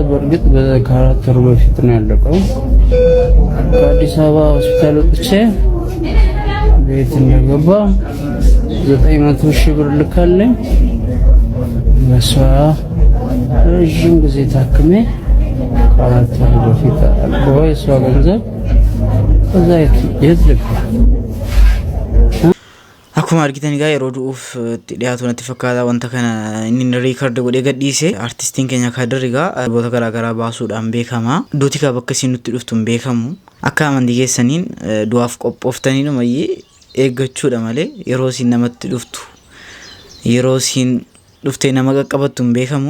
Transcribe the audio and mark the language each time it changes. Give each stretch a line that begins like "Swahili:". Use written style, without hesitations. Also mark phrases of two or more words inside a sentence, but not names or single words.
Amharic: በእርግጥ ከ4 ወር በፊት ነው ያለቀው። ከአዲስ አበባ ሆስፒታል ወጥቼ ቤት እንደገባ 900 ሺህ ብር ልካለኝ። በሷ ረጅም ጊዜ ታክሜ ከ4 ወር በፊት አልቆ የሷ ገንዘብ ከዛ የት ልክ
Oromo: akkuma argitan egaa yeroo du'uuf dhiyaatu natti fakkaata wanta kana inni reekoord godhee gadhiise artistiin keenya Kadir egaa alboota garaagaraa baasuudhaan beekama. Duuti kaa bakka isin nutti dhuftu hin beekamu. Akka amantii keessaniin du'aaf qophooftanii dhumayyee eeggachuudha malee yeroo isin namatti dhuftu yeroo isin dhuftee nama qaqqabattu hin beekamu.